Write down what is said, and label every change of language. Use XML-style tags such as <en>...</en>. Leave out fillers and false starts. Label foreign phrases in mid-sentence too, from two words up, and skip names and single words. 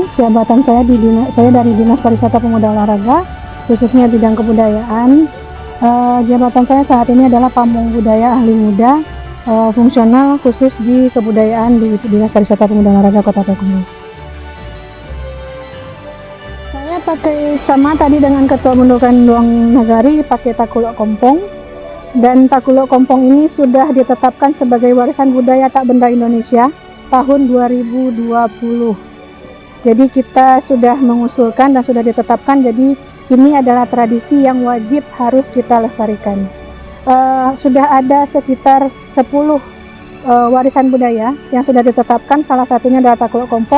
<id>Jabatan saya dari Dinas Pariwisata Pemuda Olahraga, khususnya bidang kebudayaan. Jabatan saya saat ini adalah Pamong Budaya Ahli Muda, fungsional khusus di kebudayaan di Dinas Pariwisata Pemuda Olahraga Kota Payakumbuh. Saya pakai sama tadi dengan Ketua Bundokan Duang Nagari, pakai takuluk kompong. Dan takuluk kompong ini sudah ditetapkan sebagai warisan budaya tak benda Indonesia tahun 2020. Jadi kita sudah mengusulkan dan sudah ditetapkan, jadi ini adalah tradisi yang wajib harus kita lestarikan. Sudah ada sekitar 10 warisan budaya yang sudah ditetapkan, salah satunya adalah takuluk kompong.</id>